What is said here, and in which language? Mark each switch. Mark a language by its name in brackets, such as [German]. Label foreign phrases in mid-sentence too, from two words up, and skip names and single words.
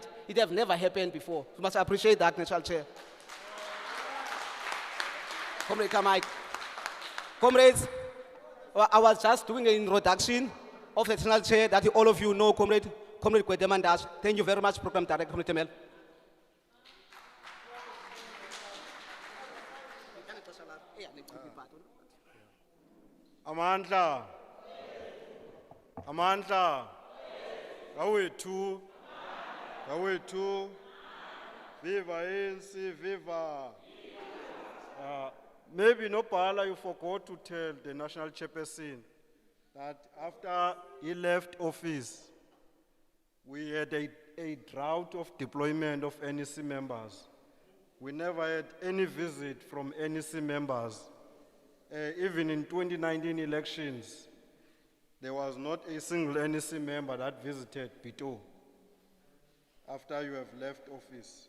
[English] It have never happened before. We must appreciate that, National Chair. Comrade Kamai. Comrades, I was just doing an introduction of the National Chair that all of you know, Cde Gwede Mantashe. Thank you very much, Program Director, Comrade Temel. Amandla. [Xhosa] Amandla. Awethu. Awethu. [English] Viva ANC, viva. Maybe Nopala, you forgot to tell the national chairperson that after he left office, we had a drought of deployment of NEC members. We never had any visit from NEC members Even in 2019 elections, there was not a single NEC member that visited Pito after you have left office.